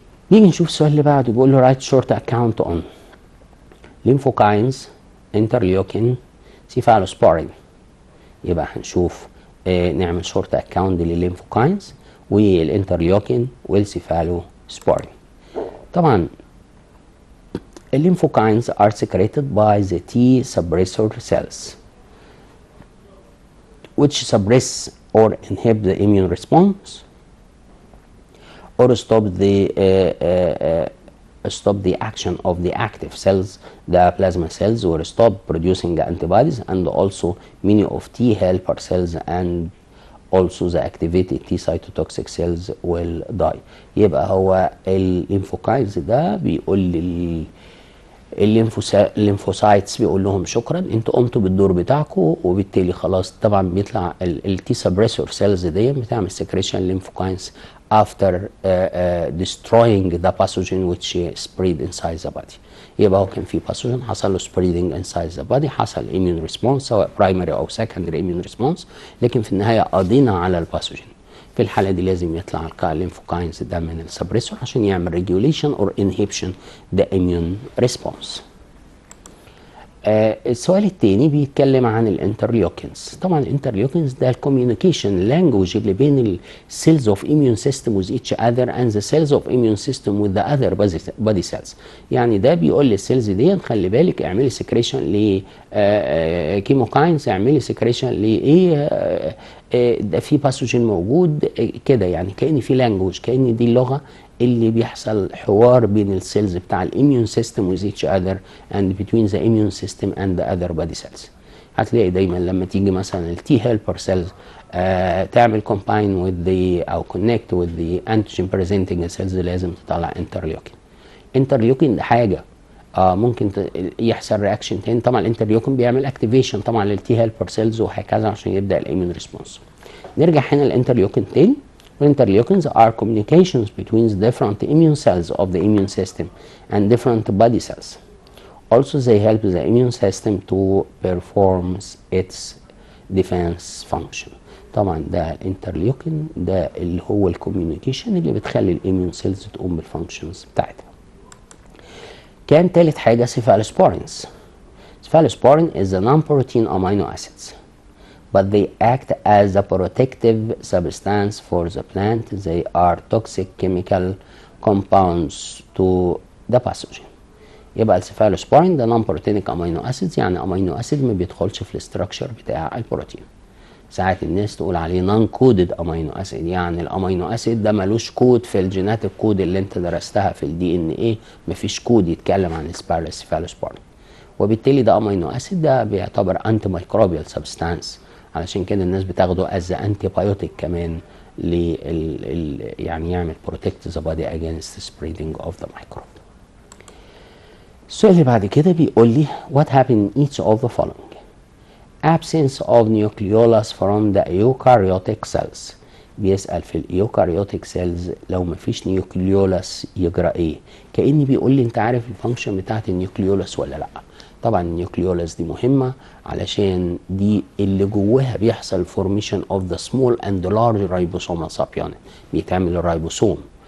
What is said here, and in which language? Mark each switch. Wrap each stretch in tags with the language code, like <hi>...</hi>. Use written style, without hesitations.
<ar>نيجي نشوف السؤال اللي بعده، بيقول له</ar> <en>write short account on</en> <ar>ليمفوكاينز انترليوكين سيفالوسبورين. يبقى هنشوف نعمل شورت اكاونت للليمفوكاينز والانترليوكين والسيفالوسبورين.</ar> <en>طبعا الليمفوكاينز are secreted by the T suppressor cells which suppress or inhibit the immune response or stop the action of the active cells, the plasma cells, or stop producing antibodies, and also many of T helper cells and also the activated T cytotoxic cells will die.</en> <ar>يبقى هو الليمفوكاينز ده بيقول لي الليمفوسايتس بيقول لهم شكرا انتوا قمتوا بالدور بتاعكم، وبالتالي خلاص طبعا بيطلع التي سبريسور سيلز دي بتعمل سكريشن ليمفوكاينز</ar> <en>after destroying the pathogen which spread inside the body.</en> <ar>يبقى هو كان في باثوجين حصل له</ar> <en>spreading inside the body،</en> <ar>حصل immune response سواء primary او</ar> <en>secondary immune response،</en> <ar>لكن في النهايه قضينا على الباثوجين. في الحالة دي لازم يطلع الليمفوكاينز ده من السبريسور عشان يعمل</ar> <en>Regulation or inhibition the immune response.</en> <ar>السؤال الثاني بيتكلم عن الانترليوكينز. طبعا الانترليوكينز ده</ar> <en>الكوميونيكيشن لانجوج</en> <ar>اللي بين</ar> <en>السيلز of immune system with each other and the cells of immune system with the other body cells.</en> <ar>يعني ده بيقول للسيلز دي خلي بالك اعملي سكريشن ل كيموكاينز، اعملي سكريشن لايه ده في باثوجين موجود كده، يعني كأن في لانجوج، كأن دي اللغه اللي بيحصل حوار بين السيلز بتاع الاميون سيستم</ar> <en>with each other and between the immune system and the other body cells.</en> <ar>هتلاقي دايما لما تيجي مثلا التي هيلبر سيلز تعمل</ar> <en>combine with the</en> <ar>او</ar> <en>connect with the antigen presenting cells</en> <ar>لازم تطلع انترليوكين. انترليوكين ده حاجه ممكن يحصل رياكشن تاني. طبعا الانترليوكين بيعمل اكتيفيشن طبعا للتي هيلبر سيلز وهكذا عشان يبدا الاميون ريسبونس. نرجع هنا الانترليوكين تاني.</ar> <en>Interleukins are communications between the different immune cells of the immune system and different body cells. Also, they help the immune system to perform its defense function.</en> <ar>طبعا ده الانترليوكين ده اللي هو الكوميونيكيشن اللي بتخلي الاميون سيلز تقوم بالفانكشنز بتاعتها. كان ثالث حاجه cephalosporins.</ar> <en>Cephalosporin is the non-protein amino acids, but they act as a protective substance for the plant. They are toxic chemical compounds to the pathogen.</en> <ar>يبقى السيفالوسبورين ده نون بروتينيك امينو اسيدز، يعني امينو اسيد ما بيدخلش في الاستراكشر بتاع البروتين. ساعات الناس تقول عليه نون كودد امينو اسيد، يعني الامينو اسيد ده ملوش كود في الجينات الكود اللي انت درستها في الدي ان ايه، مفيش كود يتكلم عن السيفالوسبورين، وبالتالي ده امينو اسيد ده بيعتبر انتي مايكروبيال سبستانس، علشان كده الناس بتاخده از انتي بايوتيك كمان يعني يعمل</ar> <en>Protect the body against spreading of the microbe.</en> <ar>السؤال اللي بعد كده بيقول لي</ar> <en>what happened in each of the following: absence of nucleolus from the eukaryotic cells.</en> <ar>بيسأل في الايوكاريوتيك سيلز لو مفيش نيوكليولس يجرى ايه؟ كأني بيقول لي انت عارف الفانكشن بتاعت النيوكليولس ولا لا؟ طبعا النيوكليولس دي مهمه علشان دي اللي جواها بيحصل</ar> <en>formation of the small and large ribosome subunit,</en> <ar>بيتعمل الرايبوسوم.</ar>